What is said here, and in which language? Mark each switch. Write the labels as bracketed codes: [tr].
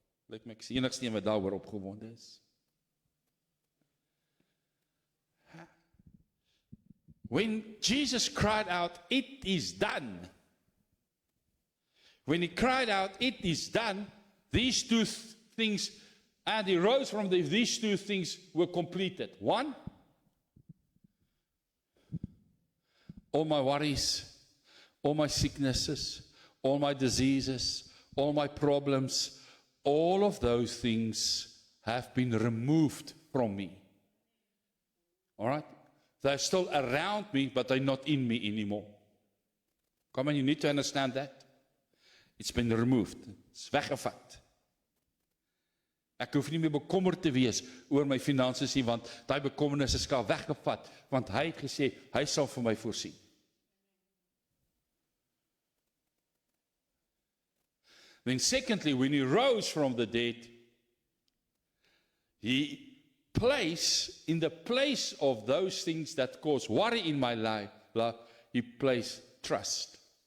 [af] Lyk my ek is die enigste een wat daaroor opgewonde is. [en] When Jesus cried out, "It is done." When he cried out, "It is done," these two things, and he rose from these two things were completed. One, all my worries, all my sicknesses, all my diseases, all my problems, all of those things have been removed from me. All right? They're still around me, but they're not in me anymore. Come on, you need to understand that. It's been removed. It's weggevat. [af] Ek hoef nie meer bekommerd te wees oor my finansies nie, want daai bekommernis is al weggevat, want hy het gesê, hy sal vir my voorsien. [en] Then secondly, when he rose from the dead, he placed, in the place of those things that cause worry in my life, he placed trust.